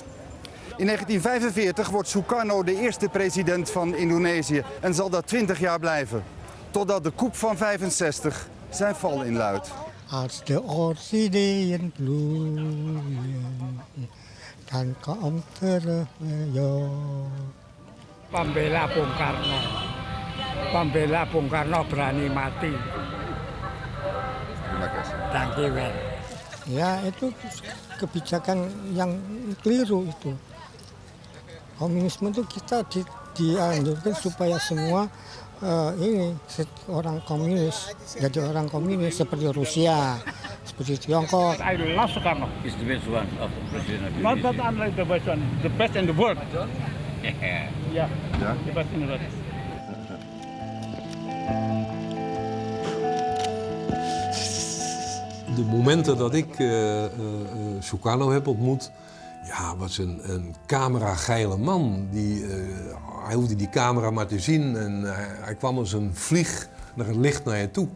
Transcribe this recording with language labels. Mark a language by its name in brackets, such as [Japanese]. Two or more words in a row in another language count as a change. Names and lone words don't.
[Dutch] In 1945 wordt Sukarno de eerste president van Indonesië en zal dat 20 jaar blijven. Totdat de coup van 65 zijn val inluidt. Als de orchideeën bloeien, dan komt er weer. [Indonesian] Pembela Bung Karno. Pembela Bung Karno berani mati. Terima kasih. [Dutch] Dankjewel. [Indonesian] Ya, itu kebijakan yang keliru itu. Komunisme itu kita dianjurkan supaya semua ini orang komunis, jadi orang komunis seperti Rusia, seperti Tiongkok. [English] I love Sukarno. He's the best one of President. Not that unlike the best one, the best in the world. Yeah. Yeah, the best in the world. [Dutch] De momenten dat ik Sukarno heb ontmoet, ja, was een camera-geile man. Hij hoefde die camera maar te zien en hij kwam als een vlieg naar het licht naar je toe.